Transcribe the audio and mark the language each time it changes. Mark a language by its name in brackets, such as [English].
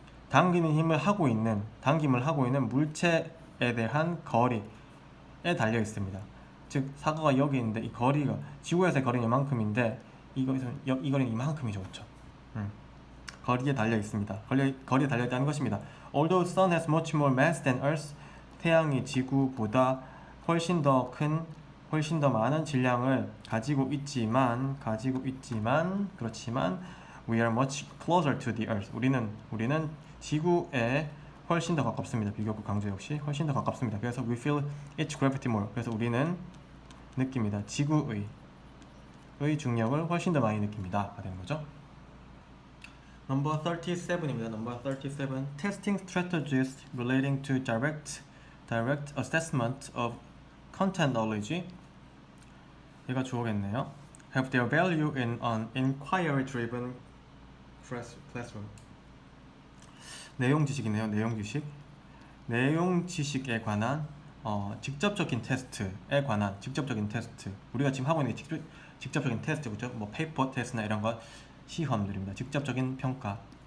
[Korean] 당김을 하고 있는 물체에 대한 거리에 달려 있습니다. 즉 사과가 여기 있는데 이 거리가 지구에서의 거리는 이만큼인데 이 거리는 이만큼이죠. 그렇죠? 거리에 달려 있습니다. 거리에 달려 있다는 것입니다. [English] Although sun has much more mass than Earth, [Korean] 태양이 지구보다 훨씬 더 많은 질량을 가지고 있지만 그렇지만 [English] we are much closer to the Earth. [Korean] 우리는 지구에 훨씬 더 가깝습니다. 비교급 강조 역시 훨씬 더 가깝습니다. 그래서 [English] we feel its gravity more. [Korean] 그래서 우리는 느낍니다. 지구의 중력을 훨씬 더 많이 느낍니다. 가 되는 거죠. [English] Number 37 [Korean] 입니다. [English] Number 37. Testing strategies relating to direct assessment of content knowledge. [Korean] 얘가 주어겠네요. [English] Have their value in an inquiry-driven classroom. [Korean] 내용 지식이네요. 내용 지식에 관한 직접적인 테스트에 관한 직접적인 테스트. 우리가 지금 하고 있는 직접적인 테스트, 그죠? 뭐 페이퍼 테스트나 이런 거 시험들입니다. 직접적인 평가.